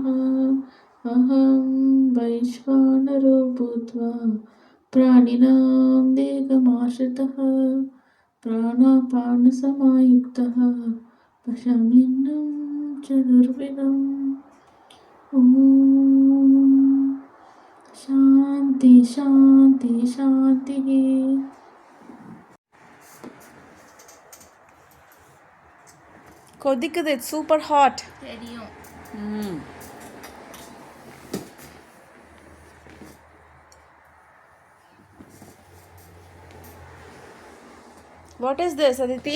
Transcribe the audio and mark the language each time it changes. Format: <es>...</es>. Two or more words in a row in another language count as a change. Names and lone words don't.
<sa>अहं वैश्वानरो भूत्वा प्राणिनां देहमाश्रितः प्राणापानसमायुक्तः पश्याम्यन्नं चतुर्विधं. ओं शान्ति शान्ति शान्ति.</sa> <ta>கொதிக்குது,</ta> <en>it's super hot.</en> <ta>தெரியும்.</ta> <en>what is this அதித்தி?</en>